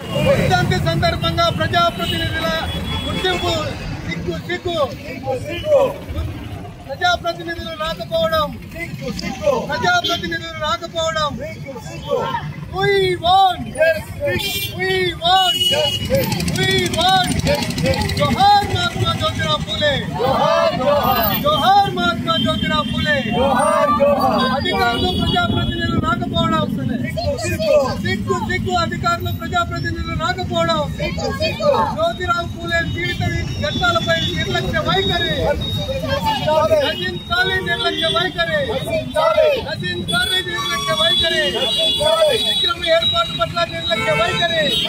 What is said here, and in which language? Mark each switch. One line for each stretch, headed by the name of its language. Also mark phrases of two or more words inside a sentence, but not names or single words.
Telugu: వర్ధంతి సందర్భంగా ప్రజాప్రతినిధుల గుర్తింపు సిగ్గు ప్రజాప్రతినిధులు రాకపోవడం
English: We want
Marathi: जोहार महात्मा ज्योतिराव फुले जोहार महात्मा ज्योतिराव
Telugu: फुले अधिकारुలు ప్రజాప్రతినిధులు రాకపోవడం సిగ్గు అధికారులు ప్రజాప్రతినిధులు రాకపోవడం జ్యోతిరావు ఫులే జీవిత ఘట్టాలపై నిర్లక్ష్య వైఖరి నశించాలి నిర్లక్ష్య వైఖరి విక్రమ ఏర్పాటు పట్ల నిర్లక్ష్య వైఖరి